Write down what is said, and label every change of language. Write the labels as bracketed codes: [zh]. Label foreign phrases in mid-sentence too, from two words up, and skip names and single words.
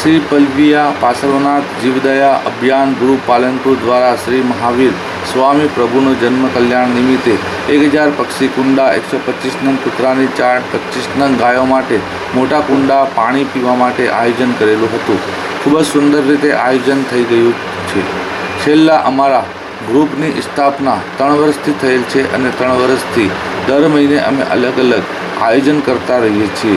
[gu] શ્રી પલ્વિયા પાર્શ્વનાથ જીવદયા અભિયાન ગ્રુપ પાલનપુર દ્વારા શ્રી મહાવીર સ્વામી પ્રભુનો જન્મ કલ્યાણ નિમિત્તે 1000 પક્ષી કુંડા 125 નંગ કૂતરાની ચાટ 25 नंग ગાયો માટે મોટા કુંડા પાણી પીવા માટે આયોજન કરેલું હતું। ખૂબ જ સુંદર રીતે આયોજન થઈ ગયું છે। છેલ્લા અમારા ગ્રુપની સ્થાપના 3 વર્ષથી થયેલ છે અને 3 વર્ષથી દર મહિને અમે અલગ અલગ આયોજન કરતા રહીએ છીએ।